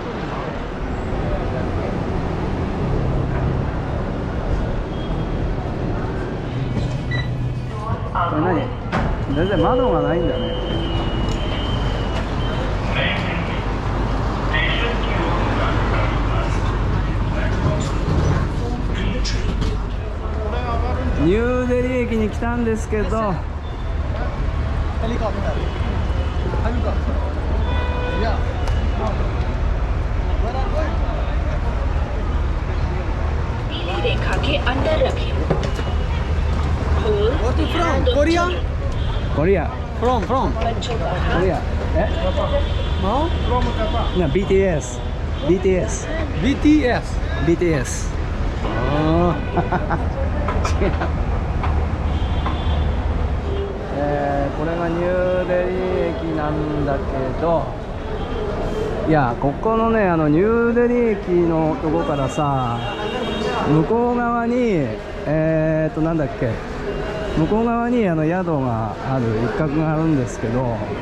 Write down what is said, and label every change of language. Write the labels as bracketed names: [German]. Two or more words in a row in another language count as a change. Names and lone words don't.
[Japanese] これ何？全然窓がないんだね。ニューデリー駅に来たんですけど、 [Hindi] नीली रेखा के अंदर रखें। [Japanese] コリア、 from [Hindi] बच्चों का [Japanese] コリア、え？ [English] from Japan. [Japanese] な BTS。 BTS. BTS。 ああ違う。これがニューデリー駅なんだけど、いや、ここのね、ニューデリー駅のとこからさ、向こう側になんだっけ、向こう側に宿がある、一角があるんですけど、